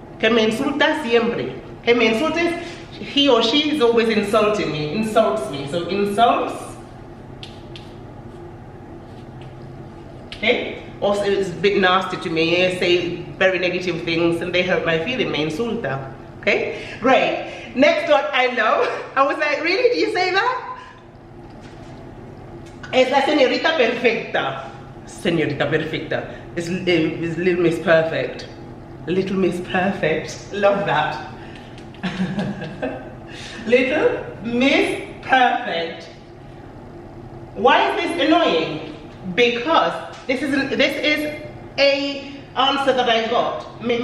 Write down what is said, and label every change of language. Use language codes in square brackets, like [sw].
[es] Que me insulta siempre. Que me insultes, [en] he or she is always insulting me, insults me. So insults. Okay? Also, it's a bit nasty to me. They say very negative things and they hurt my feeling. [es] Me insulta. [en] Okay? Great. Next one I love. I was like, really? Do you say that? [es] Es la señorita perfecta. Señorita perfecta. [en] It's Little Miss Perfect. Little Miss Perfect. Love that. Little Miss Perfect. Why is this annoying? Because this is a answer that I got.